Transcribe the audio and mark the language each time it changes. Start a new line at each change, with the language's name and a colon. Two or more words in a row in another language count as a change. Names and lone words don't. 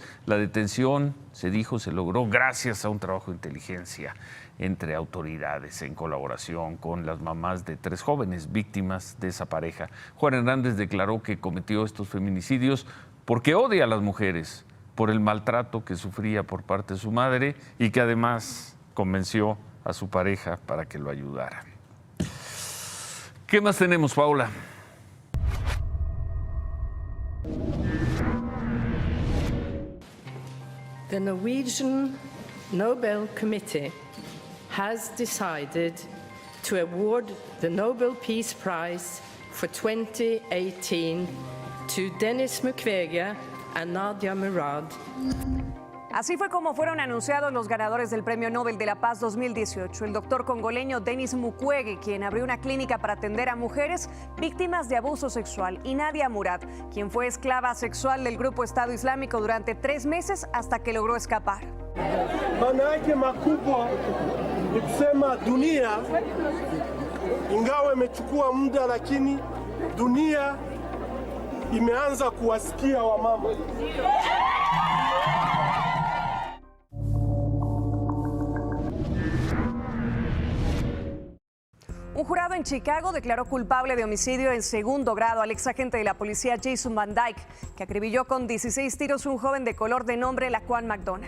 Spanish: La detención, se dijo, se logró gracias a un trabajo de inteligencia entre autoridades en colaboración con las mamás de 3 jóvenes víctimas de esa pareja. Juan Hernández declaró que cometió estos feminicidios porque odia a las mujeres, por el maltrato que sufría por parte de su madre y que además convenció a su pareja para que lo ayudara. ¿Qué más tenemos, Paula?
English: The Norwegian Nobel Committee has decided to award the Nobel Peace Prize for 2018 to Denis Mukwege and Nadia Murad.
Spanish: Así fue como fueron anunciados los ganadores del Premio Nobel de la Paz 2018. El doctor congoleño Denis Mukwege, quien abrió una clínica para atender a mujeres víctimas de abuso sexual, y Nadia Murad, quien fue esclava sexual del grupo Estado Islámico durante 3 meses hasta que logró escapar.
Swahili: Maana yake makubwa ni kusema dunia ingawa imechukua muda, lakini dunia imeanza kuwasikia wamama.
Spanish: Un jurado en Chicago declaró culpable de homicidio en segundo grado al exagente de la policía Jason Van Dyke, que acribilló con 16 tiros a un joven de color de nombre Laquan McDonald.